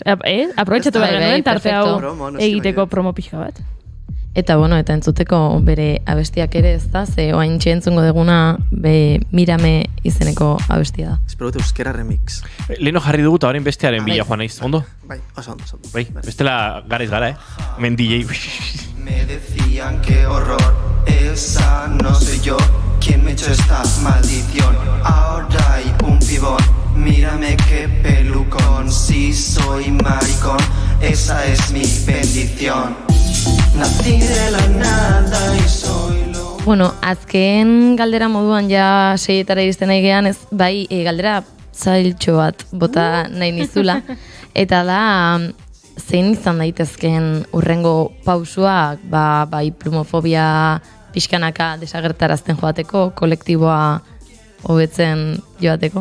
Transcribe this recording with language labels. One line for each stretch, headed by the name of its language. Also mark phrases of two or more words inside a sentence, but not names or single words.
Basque: Aprobetxatu behar genuen tarte hau egiteko promo pixka bat. Eta bueno, eta entzuteko bere abestiak ere ez da, ze oain entzungo deguna Mirame izeneko abestia da. Espero dut euskera remix. Leno jarri dugu eta orain bestearen bila joan naiz, ondo? Bai, oso ondo. Bai, bestela garaiz gara, Hemen DJ.
Spanish: Me decían que horror, esa no soy yo quien me echó esta maldición. Ahora hay un pibón, mírame qué pelucón. Si soy maricón, esa es mi bendición. Nací de la nada y soy lo...
Basque: Bueno, azken galdera moduan ja 6etara iristen nahi gean, ez, bai, galdera zailtxo bat bota nahi nizula. Eta da, zein izan daitezken urrengo pausuak, bai plumofobia pixkanaka desagertarazten joateko, kolektiboa hobetzen joateko?